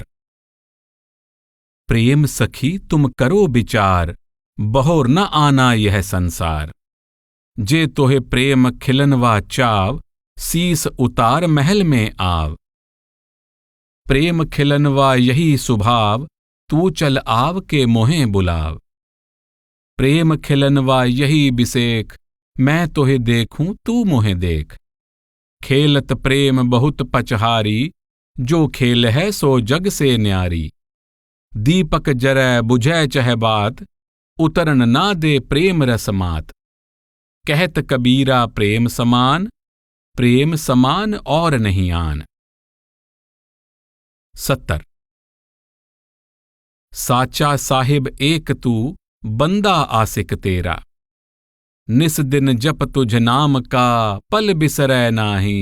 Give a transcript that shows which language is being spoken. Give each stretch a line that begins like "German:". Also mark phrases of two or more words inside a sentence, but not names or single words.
Hindi: प्रेम सखी तुम करो विचार, बहोर न आना यह संसार। जे तोहे प्रेम खिलनवा चाव, शीस उतार महल में आव। प्रेम खिलनवा यही सुभाव, तू चल आव के मोहे बुलाव। प्रेम खिलनवा यही बिसेख, मैं तोहे देखूं तू मोहे देख। खेलत प्रेम बहुत पचहारी, जो खेल है सो जग से न्यारी। दीपक जरै बुझै चह बात, उतरन ना दे प्रेम रस मात। कहत कबीरा प्रेम समान, प्रेम समान और नहीं आन। 70। साचा साहिब एक तू, बंदा आसिक तेरा। निस दिन जप तुझ नाम का, पल बिसरै नाही।